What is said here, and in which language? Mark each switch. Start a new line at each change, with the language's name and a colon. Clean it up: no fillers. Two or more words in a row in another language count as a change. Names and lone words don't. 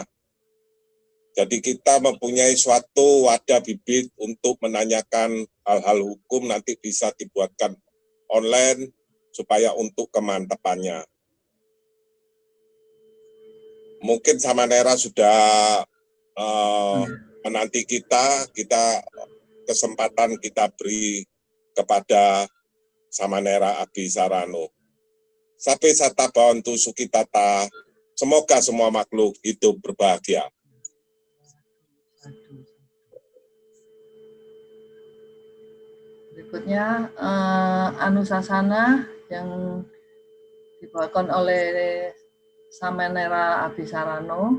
Indonesian: Jadi kita mempunyai suatu wadah bibit untuk menanyakan hal-hal hukum, nanti bisa dibuatkan online supaya untuk kemantapannya. Mungkin Samanera sudah menanti kita kesempatan kita beri kepada Samanera Abhisarano.
Pali: Sabe sata bawantu sukitata,
Indonesian: semoga semua makhluk hidup berbahagia. Berikutnya anusasana yang dibawakan oleh Samanera Abhisarano.